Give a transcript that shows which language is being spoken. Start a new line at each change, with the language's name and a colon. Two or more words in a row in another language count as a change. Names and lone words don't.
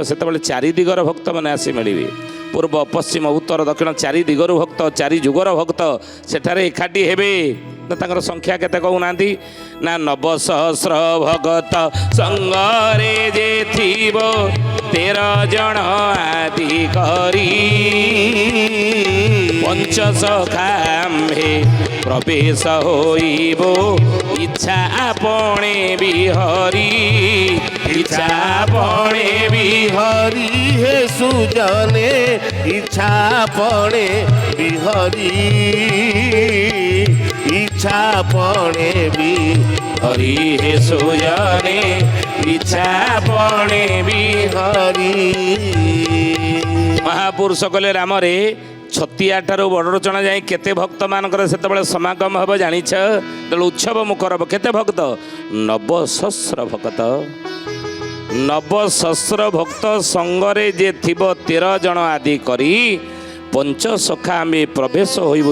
Odia: ସେତବେଳେ ଚାରି ଦିଗର ଭକ୍ତ ମାନେ ଆସି ମିଳିବେ ପୂର୍ବ ପଶ୍ଚିମ ଉତ୍ତର ଦକ୍ଷିଣ ଚାରି ଦିଗରୁ ଭକ୍ତ ଚାରି ଯୁଗର ଭକ୍ତ ସେଠାରେ ଏକାଠି ହେବେ ତାଙ୍କର ସଂଖ୍ୟା କେତେ କହୁ ନାଁତି ନା 9,000 ଭଗତ ସଙ୍ଗରେ ଯେ ଥିବ 13 ଜଣ ଆଦି କରି ପଞ୍ଚସଖାମ୍ଭେ ପ୍ରବେଶ ହୋଇବ ଇଚ୍ଛା ଆପଣେ ବିହରି ଇଚ୍ଛା ଆପଣେ ବିହରି ହେ ସୁଜନେ ଇଚ୍ଛା ଆପଣେ ବିହରି ଇଚ୍ଛା ପଣେ ବିହରି ହେ ସୁଜନେ ଇଚ୍ଛା ଆପଣେ ବିହରି ମହାପୁରୁଷ କହଲେ ରାମ ରେ ଛତିଆ ଠାରୁ ବଡ଼ରଚଣା ଯାଇ କେତେ ଭକ୍ତମାନଙ୍କର ସେତେବେଳେ ସମାଗମ ହେବ ଜାଣିଛ? ତେଣୁ ଉତ୍ସବ ମୁଖର ହେବ। କେତେ ଭକ୍ତ? 9,000 ଭକ୍ତ। 9,000 ଭକ୍ତ ସଙ୍ଗରେ ଯେ ଥିବ 13 ଜଣ ଆଦି କରି ପଞ୍ଚସଖା ଆମେ ପ୍ରବେଶ ହୋଇବୁ।